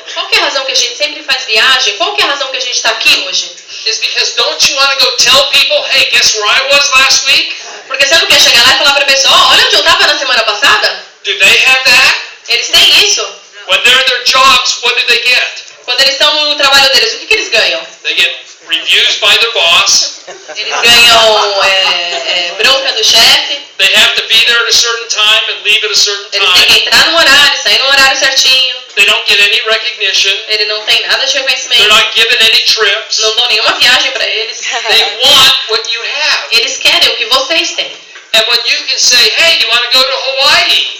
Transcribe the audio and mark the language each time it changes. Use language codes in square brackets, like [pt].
[pt] Qual que é a razão que a gente sempre faz viagem? Qual que é a razão que a gente está aqui hoje? [en] is because don't you want to go tell people, hey, guess where I was last week? [pt] Porque você não quer chegar lá e falar para a pessoa, ó, olha onde eu estava na semana passada? [en] Do they have that? [pt] Eles têm isso. [en] When they're in their jobs, what do they get? [pt] Quando eles estão no trabalho deles, o que eles ganham? [en] They get reviews by their boss. [pt] Eles ganham bronca do chefe. [en] They have to be there at a certain time and leave at a certain [pt] Eles têm que [en] time. [pt] entrar no horário, sair no horário certinho. [en] They don't get any recognition. [pt] Ele não tem nada de [en] They're [pt] reconhecimento. [en] not given any trips. [pt] Não dão nenhuma viagem para eles. [en] They want what you have. [pt] Eles querem o que vocês têm. [en] And when you can say, hey, you want to go to Hawaii?